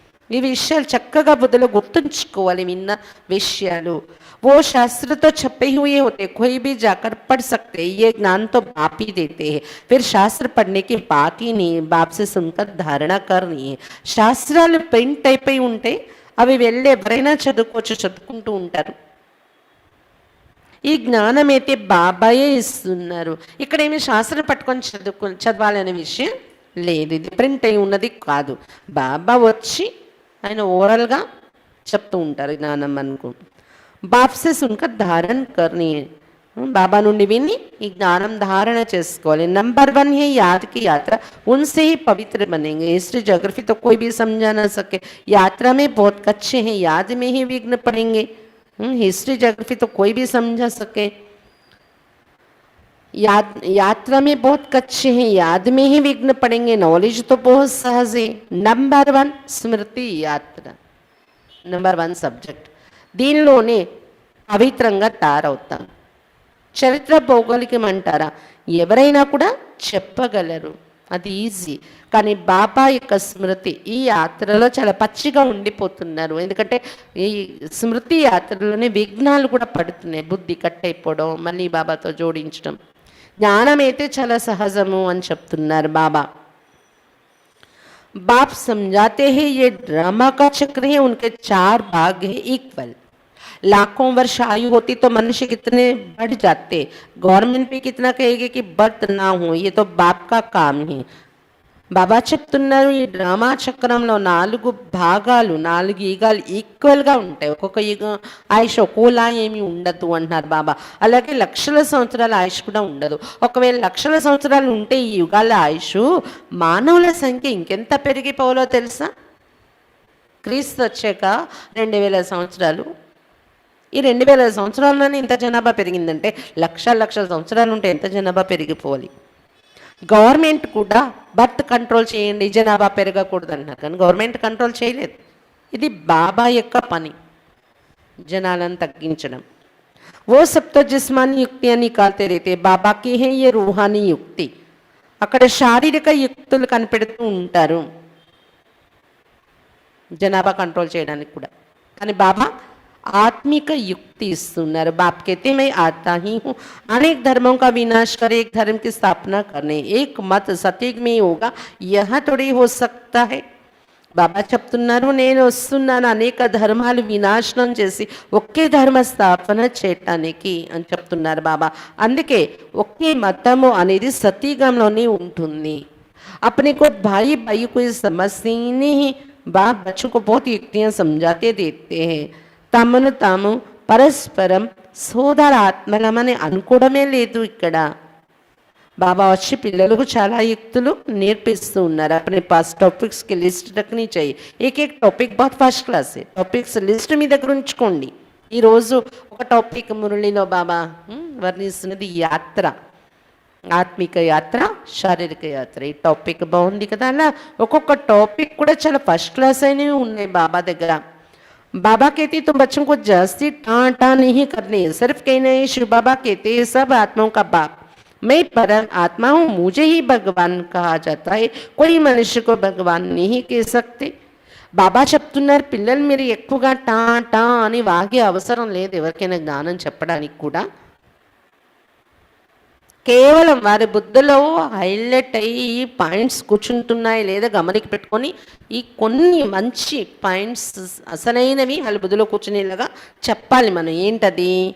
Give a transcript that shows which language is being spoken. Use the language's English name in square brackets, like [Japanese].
[Telugu] ఈ విషయాలు చక్కగా బుద్ధిలో గుర్తుంచుకోవాలి. విన్న విషయాలు [Hindi] वो शास्त्र तो छपे हुए होते, कोई भी जाकर पढ़ सकते. ये ज्ञान तो बाप ही देते हैं. फिर शास्त्र पढ़ने की बात ही नहीं, बाप से सुनकर धारणा करनी है. [Telugu] శాస్త్రాలు ప్రింట్ అయిపోయి ఉంటే అవి వెళ్ళి ఎవరైనా చదువుకోవచ్చు, చదువుకుంటూ ఉంటారు. ఈ జ్ఞానం అయితే బాబాయే ఇస్తున్నారు. ఇక్కడ ఏమి శాస్త్రం పట్టుకొని చదవాలనే విషయం లేదు, ఇది ప్రింట్ అయి ఉన్నది కాదు. బాబా వచ్చి ఆయన ఓరల్గా చెప్తూ ఉంటారు జ్ఞానం మనకు. [Hindi] బాప్ సే సున్కర్ ధారణ కర్నీ. [Telugu] बाबा నుండి విని ఈ జ్ఞానం धारण చేసుకోవాలి। [Hindi] नंबर 1 है याद की यात्रा, उनसे ही पवित्र बनेंगे। हिस्ट्री ज्योग्राफी तो कोई भी समझा ना सके, यात्रा में बहुत कच्चे हैं, याद में ही विघ्न पड़ेंगे। हिस्ट्री ज्योग्राफी तो कोई भी समझा सके, यात्रा में बहुत कच्चे हैं, याद में ही विघ्न पड़ेंगे। नॉलेज तो बहुत सहज है। नंबर 1 स्मृति यात्रा, नंबर 1 సబ్జెక్ట్। [Telugu] దీనిలోనే పవిత్రంగా తయారవుతాం। చరిత్ర భౌగోళికం అంటారా, ఎవరైనా కూడా చెప్పగలరు, అది ఈజీ। కానీ బాబా యొక్క స్మృతి ఈ యాత్రలో చాలా పచ్చిగా ఉండిపోతున్నారు। ఎందుకంటే ఈ స్మృతి యాత్రలోనే విఘ్నాలు కూడా పడుతున్నాయి, బుద్ధి కట్ అయిపోవడం, మళ్ళీ బాబాతో జోడించడం। జ్ఞానం అయితే చాలా సహజము అని చెప్తున్నారు బాబా। [Hindi] बाप समझाते हैं ये ड्रामा का चक्र है, उनके 4 भाग है इक्वल। लाखों वर्ष आयु होती तो मनुष्य कितने बढ़ जाते, गवर्नमेंट भी कितना कहेगी कि बर्थ ना हो, ये तो बाप का काम है। [Telugu] బాబా చెప్తున్నారు ఈ డ్రామా చక్రంలో 4 భాగాలు, 4 యుగాలు ఈక్వల్గా ఉంటాయి। ఒక్కొక్క యుగం ఆయుష్ ఒక్కోలా ఏమి ఉండదు అంటున్నారు బాబా। అలాగే లక్షల సంవత్సరాల ఆయుష్ కూడా ఉండదు। ఒకవేళ లక్షల సంవత్సరాలు ఉంటే ఈ యుగాల ఆయుష్ మానవుల సంఖ్య ఇంకెంత పెరిగిపోవాలో తెలుసా? క్రీస్తు వచ్చాక 2000 సంవత్సరాలు, ఈ 2000 సంవత్సరాల్లోనే ఇంత జనాభా పెరిగిందంటే లక్షల సంవత్సరాలు ఉంటే ఎంత జనాభా పెరిగిపోవాలి? గవర్నమెంట్ కూడా బర్త్ కంట్రోల్ చేయండి, జనాభా పెరగకూడదు అన్నారు, కానీ గవర్నమెంట్ కంట్రోల్ చేయలేదు। ఇది బాబా యొక్క పని, జనాలను తగ్గించడం। [Hindi] वो सब तो जिस्मानी युक्तियाँ निकालते रहते, बाबा की है ये रूहानी युक्ति। [Telugu] అక్కడ శారీరక యుక్తులు కనిపెడుతూ ఉంటారు జనాభా కంట్రోల్ చేయడానికి కూడా, కానీ బాబా आत्मिक युक्ति इस्तुన్నారు। [Hindi] बाप कहते मैं आता ही हूँ अनेक धर्मों का विनाश कर एक धर्म की स्थापना करने, एक मत सतयुग में होगा, यह थोड़ी हो सकता है। [Telugu] బాబా చెప్తున్నారు నేను వస్తున్నాను అనేక ధర్మాలు వినాశనం చేసి ఒకే ధర్మ స్థాపన చేయటానికి అని చెప్తున్నారు బాబా। అందుకే ఒకే మతము అనేది సతీగంలోనే ఉంటుంది। [Hindi] अपने को भाई भाई को समझते ही नहीं, बाप बच्चों को बहुत युक्तियाँ समझाते देते हैं। [Telugu] తమను తాము పరస్పరం సోదర ఆత్మలమని అనుకోవడమే లేదు ఇక్కడ। బాబా వచ్చి పిల్లలకు చాలా యుక్తులు నేర్పిస్తూ ఉన్నారు। [Hindi] अपने पास टॉपिक्स की लिस्ट रखनी चाहिए, एक टॉपिक बहुत फर्स्ट क्लास है, टॉपिक्स लिस्ट [Telugu] మీ దగ్గర ఉంచుకోండి। ఈరోజు ఒక టాపిక్ మురళిలో బాబా వర్ణిస్తున్నది యాత్ర, ఆత్మిక యాత్ర, శారీరక యాత్ర। ఈ టాపిక్ బాగుంది కదా, అలా ఒక్కొక్క టాపిక్ కూడా చాలా ఫస్ట్ క్లాస్ అయినవి ఉన్నాయి బాబా దగ్గర। [Hindi] बाबा कहते तुम बच्चों को जास्ती टाँटा नहीं करने, सिर्फ कहना है शिव बाबा कहते हैं सब आत्माओं का बाप, मैं परम आत्मा हूँ, मुझे ही भगवान कहा जाता है, कोई मनुष्य को भगवान नहीं कह सकते। [Telugu] బాబా చెప్తున్నారు పిల్లలు మీరు ఎక్కువగా టా అని వాగే అవసరం లేదు ఎవరికైనా జ్ఞానం చెప్పడానికి కూడా। కేవలం వారి బుద్ధిలో హైలైట్ అయ్యి పాయింట్స్ కూర్చుంటున్నాయి లేదా గమనిక పెట్టుకొని ఈ కొన్ని మంచి పాయింట్స్ అసలైనవి వాళ్ళ బుద్ధిలో కూర్చునేలాగా చెప్పాలి మనం। ఏంటది?